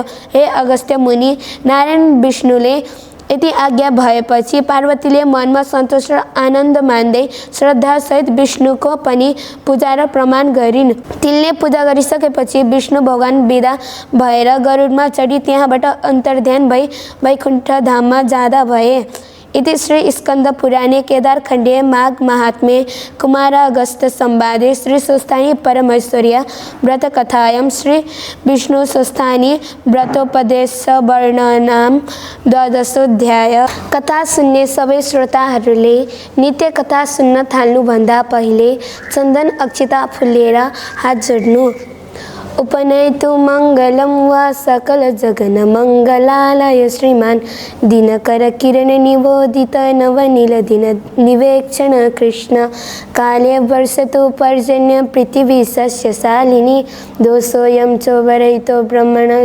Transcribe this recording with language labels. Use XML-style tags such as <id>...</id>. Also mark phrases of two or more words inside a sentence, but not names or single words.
<ne>हे अगस्त्य मुनि, नारायण विष्णुले यति आज्ञा भएपछि पार्वतीले मनमा सन्तोष र आनन्द मान्दै श्रद्धासहित विष्णुको पनि पूजा र प्रमाण गरिन्। तिनले पूजा गरिसकेपछि विष्णु भगवान बिदा भएर गरुडमा चढी त्यहाँबाट अन्तर्ध्यान भई वैकुण्ठ धाममा जाँदा भए।</ne> <sa>इति श्री स्कंद पुराणे केदारखंडे माघ महात्म्ये कुमार अगस्त संवादे श्री स्वस्थानी परमेश्वर्य व्रत कथायां श्री विष्णु स्वस्थानी व्रतोपदेश वर्णनम 12</sa> <ne>कथा सुन्ने सबै श्रोताहरूले नित्य कथा सुन्न थाल्नुभन्दा पहिले चन्दन अक्षता फुलेर हात जोड्नु।</ne> <sa>उपनयतु मङ्गलं वा सकल जगन मङ्गलालय श्रीमान दिनकर किरण निबोधित नवनील दिन निवेक्षण कृष्ण काले वर्षतु पर्जन्य पृथिवी सस्यशालिनी दोषोऽयं चोबरयितो ब्रह्मण</sa>